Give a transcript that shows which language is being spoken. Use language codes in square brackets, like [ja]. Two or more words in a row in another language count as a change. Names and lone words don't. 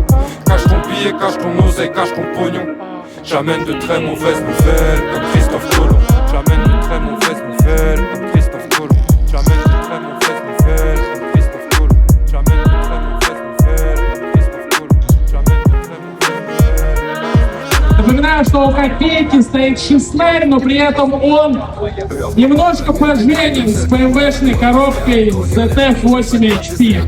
[fr] Cache ton billet, cache ton oseille, cache ton pognon. J'amène de très mauvaises nouvelles comme Christophe Colomb. J'amène de très mauvaises nouvelles comme Christophe Colomb. J'amène de très mauvaises nouvelles comme Christophe Colomb. J'amène de très mauvaises nouvelles comme Christophe Colomb. J'amène de très mauvaises nouvelles. [ru] Напоминаю, что у копейки стоит Шиснарь, но при этом он немножко поженен с БМВшной коробкой ZF-8 HP.